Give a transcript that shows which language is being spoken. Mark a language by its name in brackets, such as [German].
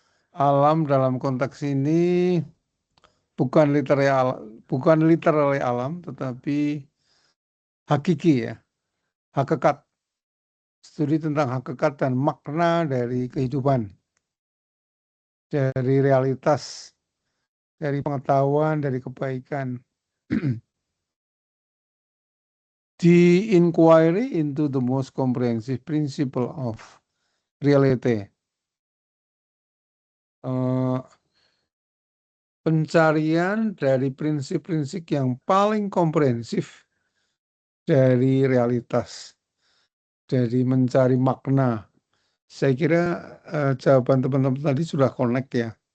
[Indonesian] Alam dalam konteks ini bukan literally alam, tetapi hakiki ya. Hakikat. Studi tentang hakikat dan makna dari kehidupan. Dari realitas, dari pengetahuan, dari kebaikan. [English] The inquiry into the most comprehensive principle of reality. [Indonesian] pencarian dari prinsip-prinsip yang paling komprehensif dari realitas, dari mencari makna. Saya kira jawaban teman-teman tadi sudah connect ya.